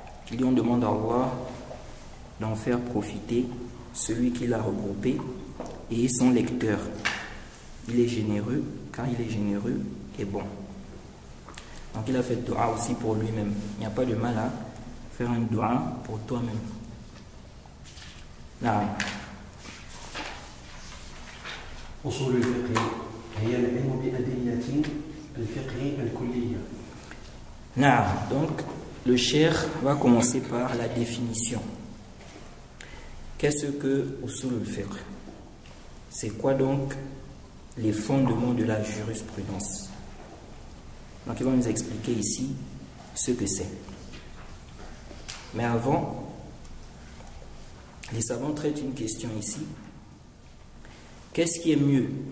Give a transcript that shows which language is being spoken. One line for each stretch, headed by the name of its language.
French: Il dit on demande à Allah d'en faire profiter celui qui l'a regroupé et son lecteur. Il est généreux, car il est généreux et bon. Donc il a fait dua aussi pour lui-même. Il n'y a pas de mal à faire un dua pour toi-même.
Arabic: Naam. أصول الفقه هي العلم بأدلة الفقه الكلية. Naam.
French: Donc le cheikh va commencer par la définition. Qu'est-ce que usul al-fiqh? C'est quoi donc les fondements de la jurisprudence? Donc il va nous expliquer ici ce que c'est. Mais avant, les savants traitent une question ici. Qu'est-ce qui est mieux?